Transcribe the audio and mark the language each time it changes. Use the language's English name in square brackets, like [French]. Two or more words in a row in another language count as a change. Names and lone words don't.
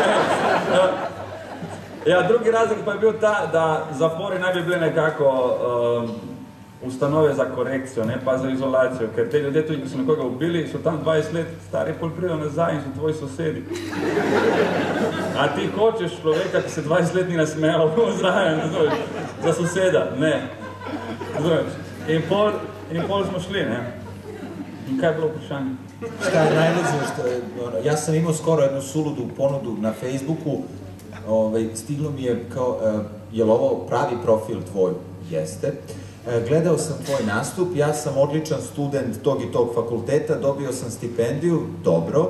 [Slovenian] Ja, drugi razlog pa je bil ta, da zapori naj bi bili nekako ustanove za korekcijo, ne pa za izolacijo, ker te ljudje tudi, ko so nekoga ubili, so tam 20 let stari, pol pridejo nazaj in so tvoji sosedi. A ti hočeš človeka, ki se 20 let ni nasmejal zraven, za soseda? Ne. In pol smo šli, ne. In kaj je bilo vprašanje? [Serbian] Šta je najluđe, jaz sam imao skoro jednu suludu ponudu na Facebooku, stiglo mi je kao, je li ovo pravi profil tvoj? Jeste. Gledao sam tvoj nastup, ja sam odličan student tog i tog fakulteta, dobio sam stipendiju, dobro.